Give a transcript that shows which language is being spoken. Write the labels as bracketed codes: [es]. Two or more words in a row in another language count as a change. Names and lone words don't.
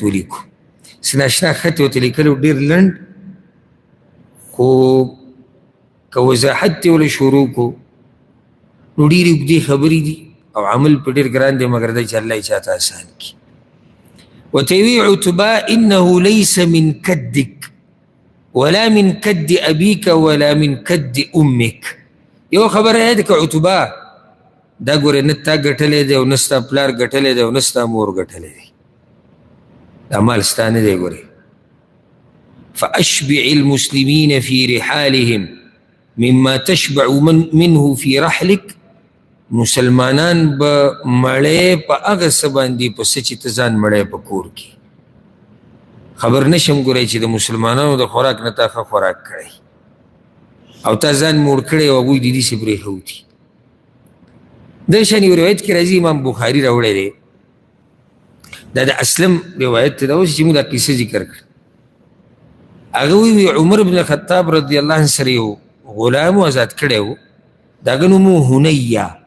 [ps] ولیکو څه ناشنا خط یې ورته لیکلی ډېر لنډ خو که وضاحت یې ورله شروع کړو نو ډېرې اوږدې خبرې دي او عمل په ډېر ګران دی مګر دی چې الله یې چاته آسان کړي ورته یې وی عتبه [ar] انه لیس من کدک ولا من کد ابیک ولا من کد امک [ps] یو خبره یې ده که عتبه دا ګورې نه تا ګټلی دی او نه ستا پلار ګټلی دی او نه ستا مور ګټلی دی دا مال ستا نه دی ګورې [ar] فاشبع المسلمین فی رحالهم مما تشبع منه فی رحلک [ps] مسلمانان به مړی په هغه څه باندې په څه چې ته ځان مړی په کور کې خبر نشم ګورئ چې د مسلمانانو د خوراک نه تا ښه خوراک کړی او تا ځان موړ کړی او هغوی د دې سې پرېښودي دغه شان یو روایت کې راځي امام بخاري راوړی دی دا د اسلم روایت ته دا اوس چې موږ دا قصه ذکر کړ هغه وی عمر بن الخطاب [ar] رضی الله عنه [ps] سره یو غلام آزاد کړی و د هغه نوم و هنیه